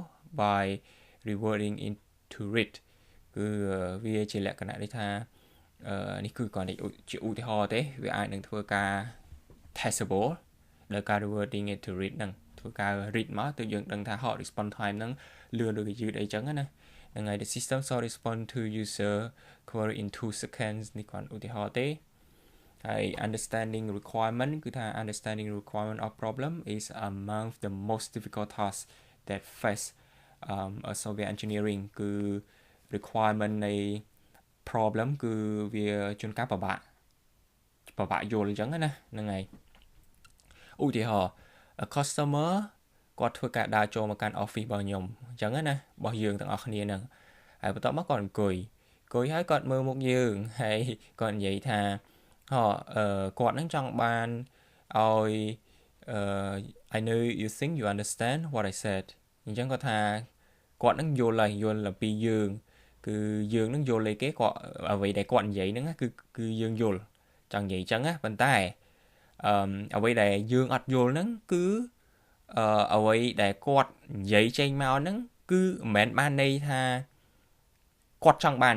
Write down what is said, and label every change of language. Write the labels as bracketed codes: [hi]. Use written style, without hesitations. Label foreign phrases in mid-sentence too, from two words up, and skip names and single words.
[en] by reverting into it [km] គឺវាជាលក្ខណៈនេះថានេះគឺគ្រាន់តែជាឧទាហរណ៍ទេវាអាចនឹងធ្វើការ testable ដោយការ [en] reverting into it [km] ហ្នឹងធ្វើការ read មកទៅ យើងដឹងថា [en] hot response time [km] ហ្នឹងលឿនឬក៏យឺតអីចឹងណាហ្នឹងហើយ [en] the system so respond to user query in 2 seconds [km] នេះគ្រាន់ឧទាហរ ណ៍ទេហើយ [en] understanding requirement [km] គឺថា [en] understanding requirement of problem is among the most difficult tasks that face a software [km] engineering គឺ requirement នៃ problem គឺវាជួនកាលពិបាកយល់អញ្ចឹងណាហ្នឹងហើយឧទាហរណ៍ [en] a customer [km] គាត់ធ្វើការដើរចូលមកកាន់ office របស់ខ្ញុំអញ្ចឹងណារបស់យើងទាំងអស់គ្នាហ្នឹងហើយបន្ទាប់មកគាត់អង្គុយហើយគាត់មើលមុខយើងហើយគាត់និយាយថាគាត់នឹងចង់បានឲ្យ [en] I know you think you understand what I said [km] អញ្ចឹងគាត់ថាគាត់នឹងយល់ពីយើងគឺយើងនឹងយល់គេគាត់អ្វីដែលគាត់និយាយហ្នឹងគឺយើងយល់ចង់និយាយអញ្ចឹងណា ប៉ុន្តែអ្វីដែលយើងអត់យល់ហ្នឹងគឺអ្វីដែលគាត់និយាយចេញមកហ្នឹងគឺមិនមែនបានន័យថាគាត់ចង់បានអ